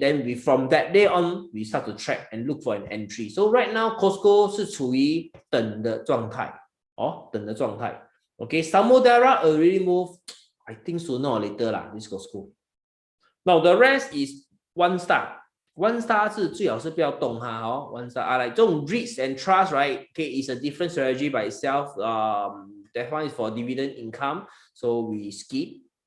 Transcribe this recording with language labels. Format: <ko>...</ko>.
<en>Then from that day on, we start to track and look for an entry. So right now,</en> <zh>Costco 是处于等的状态，等的状态。</zh> <en>Okay, Samudera already moved. I think sooner or later lah, this Costco. Now the rest is one star. One star</en> <zh>是最好是不要动它</zh> <en>one star. Like</en> <zh>这种</zh> <en>REITs and trust, right? Okay, it's a different strategy by itself. That one is for dividend income, so we skip.</en>